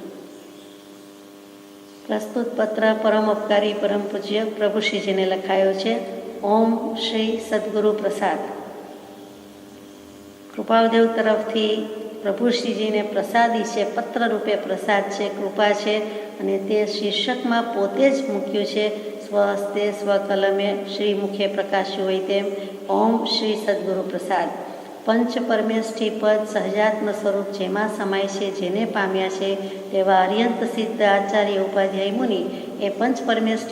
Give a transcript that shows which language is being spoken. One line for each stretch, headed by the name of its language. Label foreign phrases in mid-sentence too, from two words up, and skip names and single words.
Gujarati: પ્રસ્તુત પત્ર પરમ ઉપકારી પરમ પૂજ્ય પ્રભુશ્રીજીને લખાયો છે। ઓમ શ્રી સદ્ગુરુ પ્રસાદ। કૃપાદેવ તરફથી પ્રભુશ્રીજીને પ્રસાદી છે, પત્ર રૂપે પ્રસાદ છે, કૃપા છે અને તે શીર્ષકમાં પોતે જ મૂક્યું છે। સ્વહસ્તે સ્વકલમે શ્રી મુખે પ્રકાશ્યું હોય તેમ ઓમ શ્રી સદગુરુ પ્રસાદ। પંચ પરમેષ્ઠી પદ સહજાત્મ સ્વરૂપ જેમાં સમાય છે, જેને પામ્યા છે તેવા અર્યંત સિદ્ધ આચાર્ય ઉપાધ્યાય મુનિ એ પંચ પરમેષ્ઠી